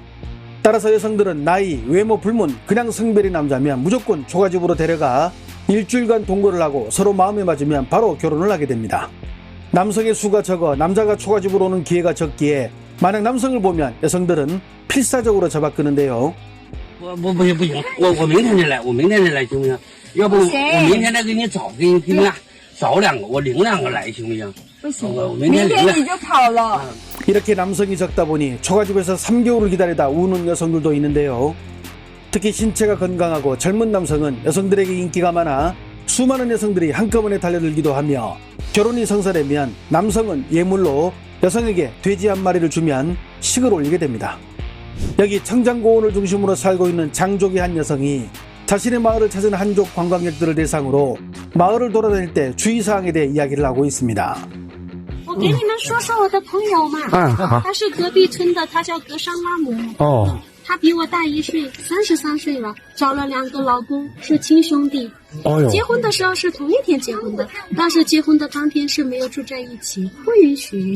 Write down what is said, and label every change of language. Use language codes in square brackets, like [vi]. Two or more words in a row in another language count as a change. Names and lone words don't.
[ko] 따라서 여성들은 나이, 외모 불문, 그냥 성별이 남자면 무조건 초가집으로 데려가 일주일간 동거를 하고 서로 마음에 맞으면 바로 결혼을 하게 됩니다. 남성의 수가 적어 남자가 초가집으로 오는 기회가 적기에 만약 남성을 보면 여성들은 필사적으로 잡아끄는데요. [zh] 不行，我明天就来，我明天就来行不行？要不我明天再给你找，给你俩找两个，我领两个来行不行？不行，我明天你就跑了。 [ko] 이렇게 남성이 적다 보니 초가집에서 3개월을 기다리다 우는 여성들도 있는데요. 특히 신체가 건강하고 젊은 남성은 여성들에게 인기가 많아 수많은 여성들이 한꺼번에 달려들기도 하며 결혼이 성사되면 남성은 예물로 여성에게 돼지 한 마리를 주면 식을 올리게 됩니다. 여기 청장고원을 중심으로 살고 있는 장족의 한 여성이 자신의 마을을 찾은 한족 관광객들을 대상으로 마을을 돌아다닐 때 주의사항에 대해 이야기를 하고 있습니다. [zh] 我给你们说说我的朋友嘛，他是隔壁村的，他叫格尚拉姆。他比我大1岁，33岁了，找了2个老公，是亲兄弟。结婚的时候是同一天结婚的，但是结婚的当天是没有住在一起，不允许。